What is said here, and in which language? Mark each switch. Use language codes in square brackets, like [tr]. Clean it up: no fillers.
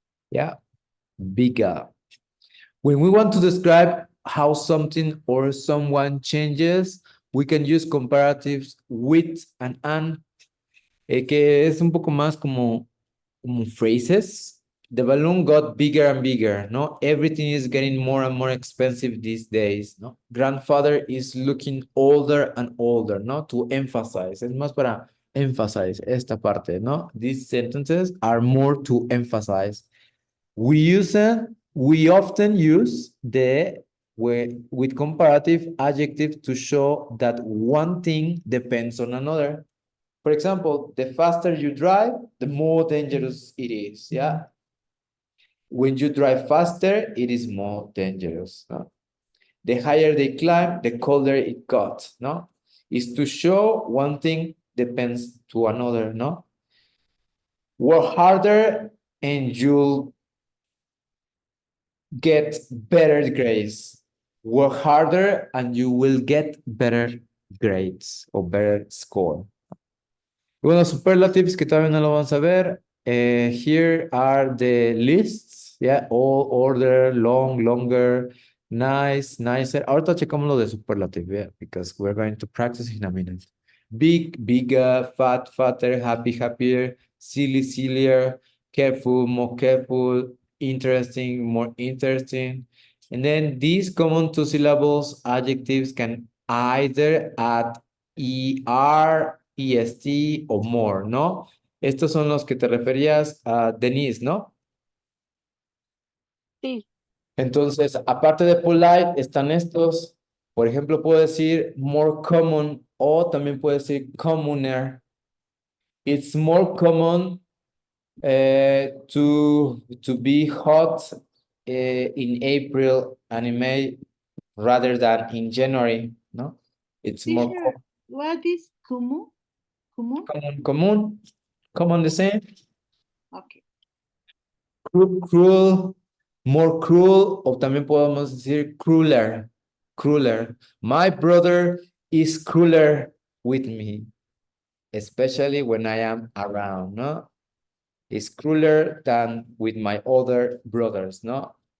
[en] Yeah, bigger. When we want to describe how something or someone changes, we can use comparatives with and an, [es] que es un poco más como [en] phrases. The balloon got bigger and bigger, no? Everything is getting more and more expensive these days, no? Grandfather is looking older and older, no? To emphasize, [es] es más para emphasize esta parte, no? [en] These sentences are more to emphasize. We often use the with comparative adjective to show that one thing depends on another. For example, the faster you drive, the more dangerous it is, yeah? When you drive faster, it is more dangerous, no? The higher they climb, the colder it got, no? Is to show one thing depends to another, no? Work harder and you'll get better grades. Work harder and you will get better grades or better score. [es] Bueno, superlatives que todavía no lo vamos a ver. [en] Here are the lists. Yeah, all, order, long, longer, nice, nicer. [es] Ahorita checamos lo de superlative, [en] yeah, because we're going to practice in a minute. Big, bigger, fat, fatter, happy, happier, silly, sillier, careful, more careful, interesting, more interesting. And then these common two syllables adjectives can either add ER, EST o more, ¿no? [es] Estos son los que te referías a Denise, ¿no? Sí, Entonces, aparte de polite, están estos. Por ejemplo, puedo decir more common o también puedo decir commoner. [en] It's more common to be hot in April and in May rather than in January, ¿no? It's more Teacher, what is kumu? Kumu? common the same. Okay. [es] Cruel, more cruel, o también podemos decir crueler, crueler. [en] My brother is crueler with me, especially when I am around, no? Is crueler than with my other brothers, no?